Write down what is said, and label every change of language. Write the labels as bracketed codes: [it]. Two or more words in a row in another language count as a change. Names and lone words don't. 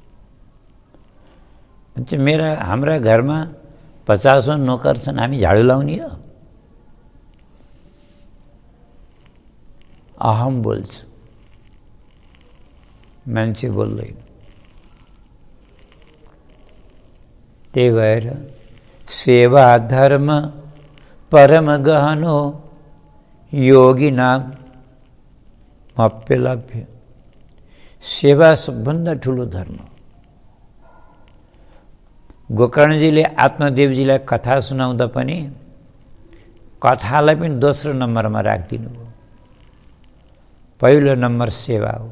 [ne] हाम्रा घरमा 50औं नोकर छन्, हामी झाडु लाउने हो? अहम बोल्छ, मान्छे बोल्दैन। त्यही भएर [sa] सेवा धर्म परम गहनो योगी नाम अप्यलभ्य। [ne] सेवा सबभन्दा ठुलो धर्म। गोकर्णजीले आत्मदेवजीलाई कथा सुनाउँदा पनि कथालाई पनि दोस्रो नम्बरमा राखिदिनु हो। पहिलो नम्बर सेवा हो।